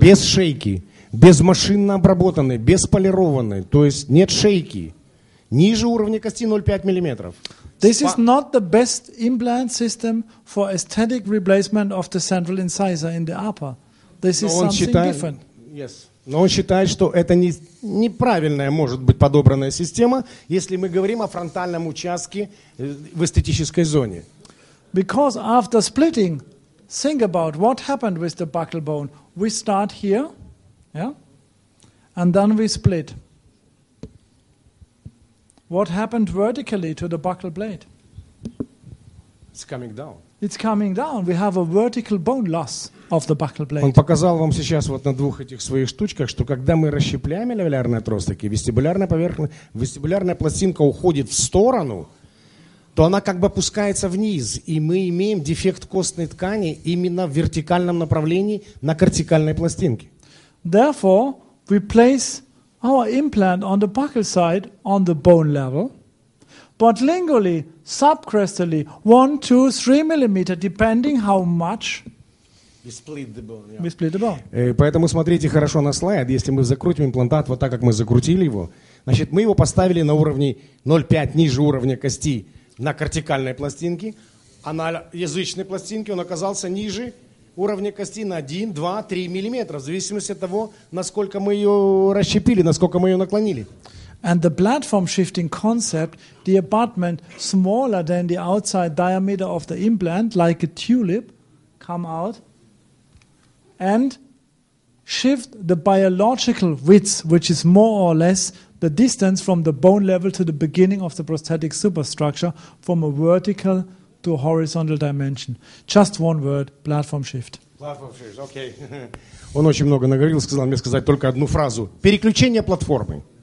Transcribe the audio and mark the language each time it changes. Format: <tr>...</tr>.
<ru>Без шейки, без машинно обработанной, без полированной, то есть нет шейки, ниже уровня кости 0,5 мм.</ru> <en>This is not the best implant system for aesthetic replacement of the central incisor in the upper. This is something different. Yes.</en> <ru>Но он считает, что это неправильная может быть подобранная система, если мы говорим о фронтальном участке в эстетической зоне.</ru> <en>Because after splitting, think about what happened with the buccal bone. We start here, yeah, and then we split. What happened vertically to the buccal blade? It's coming down. It's coming down. We have a vertical bone loss of the buccal blade.</en> <ru>Он показал вам сейчас вот на двух этих своих штучках, что когда мы расщепляем алвеолярный отросток, и вестибулярная пластинка уходит в сторону, то она как бы опускается вниз, и мы имеем дефект костной ткани именно в вертикальном направлении на кортикальной пластинке.</ru> <en>Therefore, we place our implant on the buccal side on the bone level, but lingually, subcrestally, 1, 2, 3 millimeter, depending how much we split the bone.</en> <ru>Поэтому смотрите хорошо на слайд. Если мы закрутим имплантат вот так, как мы закрутили его, значит, мы его поставили на уровне 0,5 ниже уровня кости на кортикальной пластинке, а на язычной пластинке он оказался ниже уровня кости на 1, 2, 3 миллиметра, в зависимости от того, насколько мы ее расщепили, насколько мы ее наклонили.</ru> <en>And the platform shifting concept, the abutment smaller than the outside diameter of the implant, like a tulip, come out and shift the biological width, which is more or less the distance from the bone level to the beginning of the prosthetic superstructure from a vertical to a horizontal dimension. Just one word, platform shift. Platform shift, окей.</en> <ru>Он очень много наговорил, сказал мне сказать только одну фразу. Переключение платформы.</ru>